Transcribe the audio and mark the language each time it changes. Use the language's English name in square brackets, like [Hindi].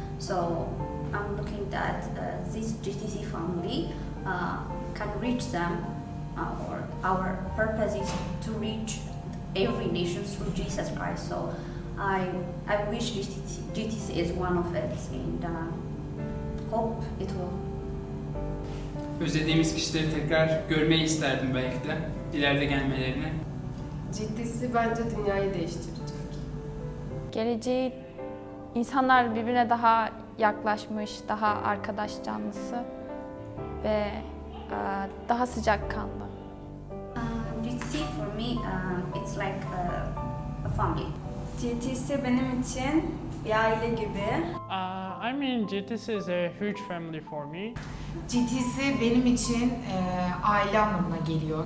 [English] So I'm looking that this GTC family can reach them, or our purpose is to reach every nation through Jesus Christ. So I wish GTC is one of it, and hope it will. [Turkish] Özlediğimiz kişileri tekrar görmeyi isterdim belki de ileride gelmelerini. GTC bence dünyayı değiştirecek. Geleceği insanlar birbirine daha yaklaşmış, daha arkadaş canlısı ve daha sıcakkanlı. [English] GTC for me, it's like a family. [Turkish] GTC benim için bir aile gibi. [English] I mean, GTC is a huge family for me. [Turkish] GTC benim için aile anlamına geliyor.